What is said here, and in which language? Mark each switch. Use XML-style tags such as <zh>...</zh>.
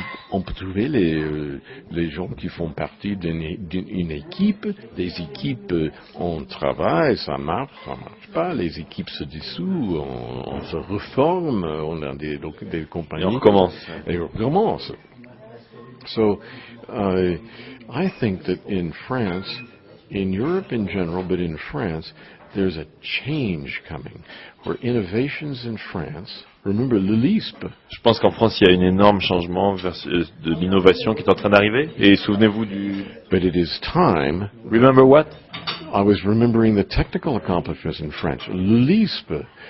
<fr>On peut trouver les gens qui font partie d'une équipe. Des équipes, on travaille, ça marche pas. Les équipes se dissouent, on se reforme, on a des compagnies. Et on recommence.</fr> <en>So, I think that in France, in Europe in general, but in France, there's a change coming, where innovations in France, remember le LISP.</en> <fr>Je pense qu'en France, il y a un énorme changement de l'innovation qui est en train d'arriver. Et souvenez-vous</fr> <en>But it is time. Remember what? I was remembering the technical accomplishments in French. Le LISP.</en>